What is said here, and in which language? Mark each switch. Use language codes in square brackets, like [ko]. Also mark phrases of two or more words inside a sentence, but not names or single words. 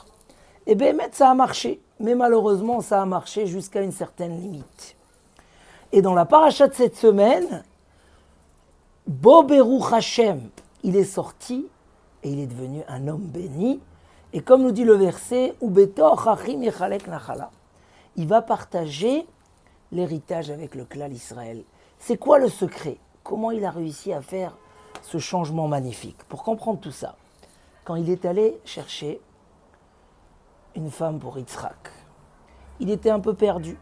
[fr] Et bien, ça a marché, mais malheureusement, ça a marché jusqu'à une certaine limite. Et dans la paracha de cette semaine, [he] בוא ברוך השם, [fr] il est sorti et il est devenu un homme béni. Et comme nous dit le verset, [he] ובתוך אחים יחלק נחלה, [fr] il va partager l'héritage avec le clan Israël. C'est quoi le secret? Comment il a réussi à faire ce changement magnifique? Pour comprendre tout ça, quand il est allé chercher une femme pour Yitzhak, il était un peu perdu.